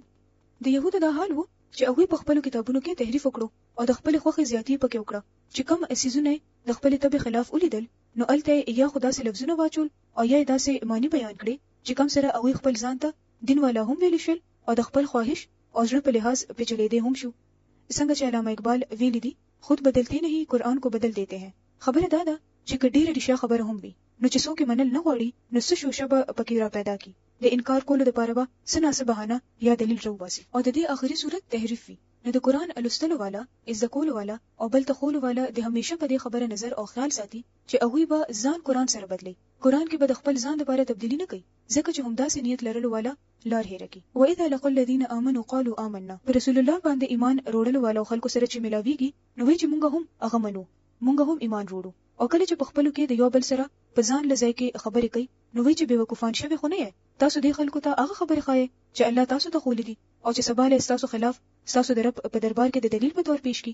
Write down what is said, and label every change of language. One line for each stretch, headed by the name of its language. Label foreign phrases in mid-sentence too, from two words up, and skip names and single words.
Pashto: د یهودو دا حال وو چې هغوی په خپلو کتابونو کې تحریف وکړو او د خپلې خوښې زیاتې پکې وکړه. چې کوم څیزونه د خپلې طبع خلاف ولیدل، نو هلته یا خو داسې لفظونه واچول او یا یې داسې معنی بیان کړي چې کوم سره هغوی خپل ځان ته دین والا هم ویلی شول او د خپل خواهش او زړه په لحاظ پیچلېدې هم شو. څنګه چې علامه اقبال ویلي دي،
Urdu: خود بدلتے نہیں قرآن کو بدل دیتے ہیں.
Pashto: خبره دا ده چې که ډېره ریښه خبره هم وي، نو چې څوک منل نه غواړي، نو څه شوشه به پکې را پیدا کی. د انکار کولو لپاره به څه ناسه بهانه یا دلیل راوباسي، او د دې آخري صورت تحریف وي. نو د قرآن الوستلو والا، عزت کولو والا او بل ته خولو والا د همیشه په دې خبره نظر او خیال ساتي چې هغوی به ځان قرآن سره بدلی. قرآن کې به د خپل ځان لپاره تبدیلی نه کوي، ځکه چې همداسې نیت لرلو والا لار هېره کی.
Arabic: واذا لقوا الذين امنوا قالوا آمنا.
Pashto: پر رسول الله باندې ایمان وروړلو والو خلکو سره چې ملاویږي، نو وایي چې مونږ هم هغه منو، مونږ هم ایمان وروړو. او کله چې په خپلو کې د یو بل سره په ځان لځای کې خبرې کوي، نو وایي چې بیوقوفان شوي خو نه یې، تاسو دې خلکو ته هغه خبرې ښایي چې الله تاسو ته ښوولې دي، او چې سبا له ستاسو خلاف ستاسو د رب په دربار کې د دلیل په تور پیش کی.